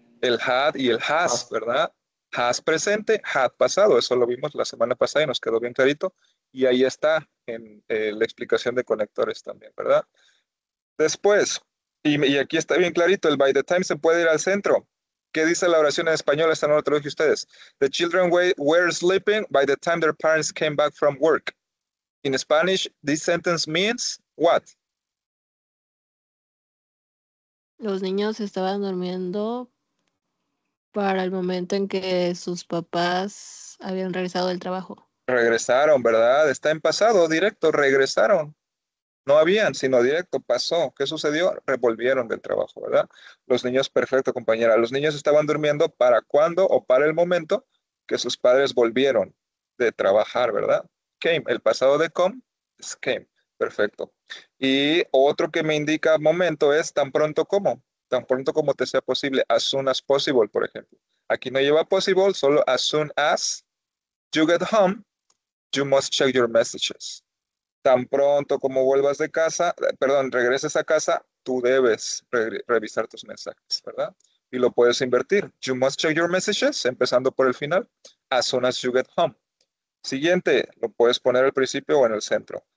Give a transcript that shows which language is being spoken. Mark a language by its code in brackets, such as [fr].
[es] El had y el has, ¿verdad? Has presente, had pasado, eso lo vimos la semana pasada y nos quedó bien clarito. Y ahí está en la explicación de conectores también, ¿verdad? Después, y aquí está bien clarito, el by the time se puede ir al centro. ¿Qué dice la oración en español? Esta no lo traduje ustedes. [en] The children were sleeping by the time their parents came back from work. In Spanish, this sentence means what? [es] Los niños estaban durmiendo para el momento en que sus papás habían regresado del trabajo. Regresaron, ¿verdad? Está en pasado directo, regresaron. No habían, sino directo, pasó. ¿Qué sucedió? Revolvieron del trabajo, ¿verdad? Los niños, perfecto, compañera. Los niños estaban durmiendo para cuándo o para el momento que sus padres volvieron de trabajar, ¿verdad? Came, el pasado de come es came. Perfecto. Y otro que me indica momento es tan pronto como te sea posible, [en] as soon as possible, [es] por ejemplo. Aquí no lleva possible, solo [en] as soon as you get home, you must check your messages. [es] Tan pronto como vuelvas de casa, perdón, regreses a casa, tú debes revisar tus mensajes, ¿verdad? Y lo puedes invertir. [en] You must check your messages, [es] empezando por el final, [en] as soon as you get home. [es] Siguiente, lo puedes poner al principio o en el centro.